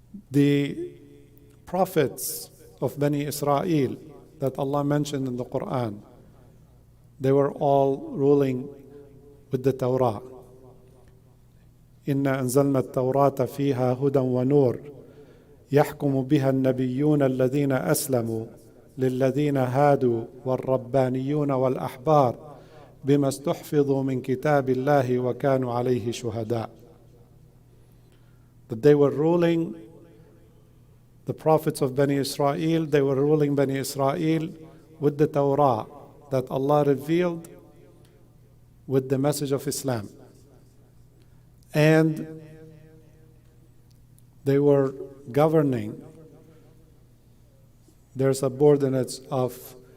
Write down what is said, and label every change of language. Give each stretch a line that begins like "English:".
English: The prophets of Bani Israel that Allah mentioned in the Quran, they were all ruling with the Torah.
Arabic: إِنَّا أَنزَلْنَا التَّوْرَاةَ فِيهَا هُدًى وَنُورٌ يحكم بها النبيون الذين أسلموا للذين هادوا والربانيون والأحبار بما استحفظوا من كتاب الله وكانوا عليه شهداء.
English: That they were ruling the prophets of Bani Israel, they were ruling Bani Israel with the Torah that Allah revealed with the message of Islam. And they were governing their subordinates of